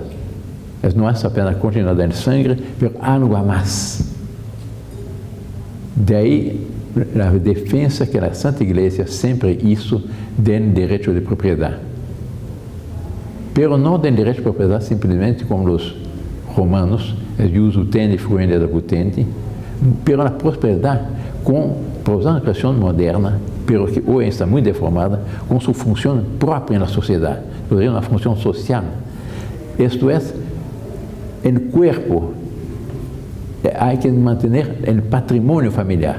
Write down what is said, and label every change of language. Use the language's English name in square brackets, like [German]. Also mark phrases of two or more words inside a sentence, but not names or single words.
[Spanish] No es apenas la continuidad del sangre, pero algo más. De ahí la defensa que la Santa Iglesia siempre hizo del derecho de propiedad. Pero no del derecho de propiedad simplemente como los romanos, el [Latin] jus utendi fruendi ad putendi, [Spanish] pero la prosperidad por usar una expresión moderna, pero que hoy está muy deformada, con su función propia en la sociedad, una función social. Esto es, el cuerpo, hay que mantener el patrimonio familiar.